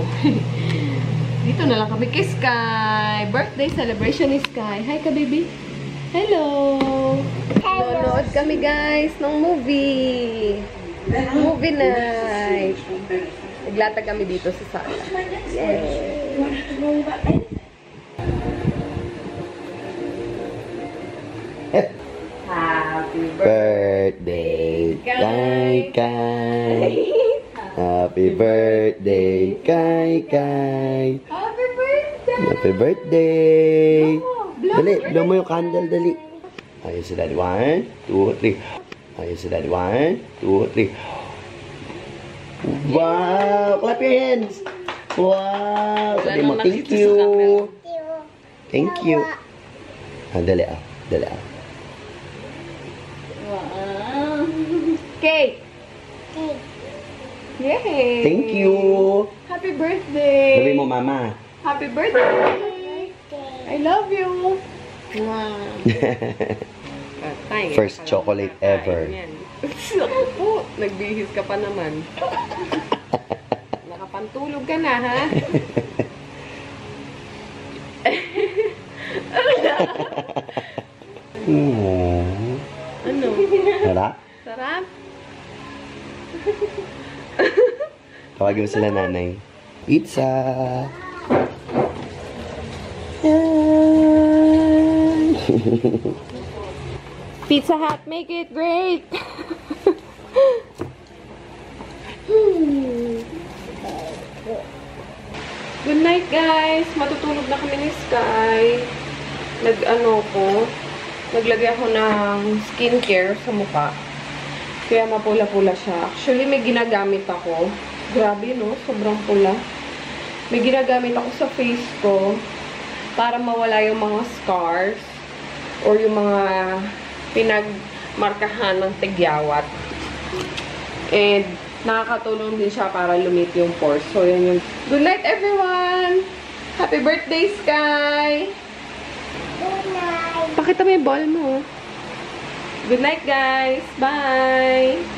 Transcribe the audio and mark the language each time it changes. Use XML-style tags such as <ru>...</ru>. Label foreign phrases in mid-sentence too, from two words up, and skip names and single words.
<tl>Dito na lang kami kay Sky.</tl> <en>Birthday celebration ni Sky. Hi ka, baby. Hello.</en> <tl>Nanonood kami, guys, ng movie.</tl> <en>Movie night.</en> <tl>Naglatag kami dito sa sala. Yay.</tl> <en>Happy Birthday, Kai Kai. Happy birthday, Kai Kai. Happy birthday! Happy birthday.</en> <tl>Dali, blow mo yung candle, dali. Ayun si Daddy. 1, 2, 3. Ayun si Daddy.</tl> <en>1, 2, 3. Wow! Clap your hands! Wow!</en> <tl>Sabi mo,</tl> <en>thank you. Thank you.</en> <tl>Ah, dali ah. Dali ah.</tl> <en>Wow. Cake! Cake. Yay! Thank you. Happy birthday!</en> <tl>Sabi mo, Mama.</tl> <en>Happy birthday! I love you! Wow. First chocolate ever.</en> <tl>Ako po, nagbihis ka pa naman. Nakapantulog ka na, ha? Ano? Sarap? Sarap? Tawagin mo sila nanay.</tl> <en>Pizza! Pizza Hut, make it great! Good night, guys!</en> <tl>Matutulog na kami ni Sky. Nag-ano ko. naglagay ako ng skincare sa mukha. Kaya mapula-pula siya. Actually, may ginagamit ako. Grabe, no? Sobrang pula. May ginagamit ako sa face ko para mawala yung mga scars or yung mga pinagmarkahan ng tigyawat. And, nakakatulong din siya para lumit yung pores. So, yan yung...</tl> <en>Good night, everyone! Happy birthday, Sky! Good night.</en> <tl>Pakita mo yung ball mo.</tl> <en>Good night, guys! Bye!</en>